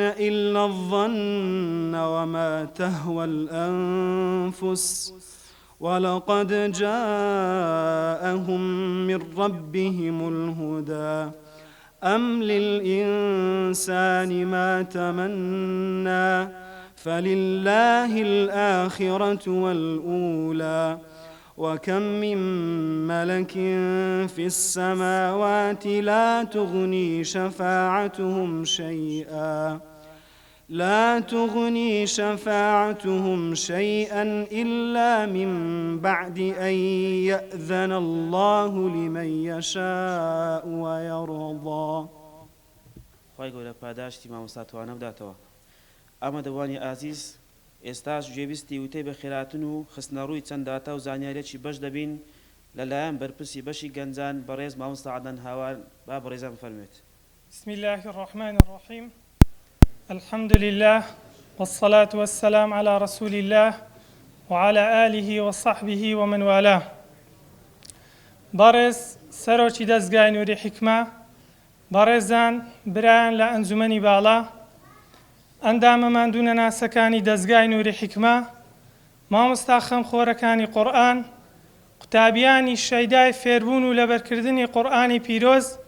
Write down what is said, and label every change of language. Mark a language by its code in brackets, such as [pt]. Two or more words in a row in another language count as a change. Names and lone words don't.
[ar] إلا الظن وما تهوى الأنفس ولقد جاءهم من ربهم الهدى أم للإنسان ما تمنى فلله الآخرة والأولى وكم من ملك في السماوات لا تغني شفاعتهم شيئا إلا من بعد أن يأذن الله لمن يشاء ويرضى. [ckb] خی گەورە پاداشتی مامۆستا توانە بداتەوە. ئەمە دەوانی ئازیز ئێستاش گوێبیستی وتەی بە خێراتن و خستنە ڕووی چەند داتا و زانیاریەکی بەش دەبین لەلایەن بەرپرسی بەشی گەنجان بەڕێز مامۆستا عەدنان هاوار با بەڕێزان بفەرموێت. [ar] بسم الله الرحمن الرحيم الحمد لله والصلاة والسلام على رسول الله وعلى آله وصحبه ومن والاه. [ckb] بەڕێز سەرۆکی دەستگای نووری حکمە، بەڕێزان برایان لە ئەنجومەنی باڵا، ئەندامە ماندوونە ناسەکانی دەستگای نووری حکمە، مامۆستا خەمخۆرەکانی قورئان، قوتابیانی شەیدای فێربوون و لەبەرکردنی قورئانی پیرۆز،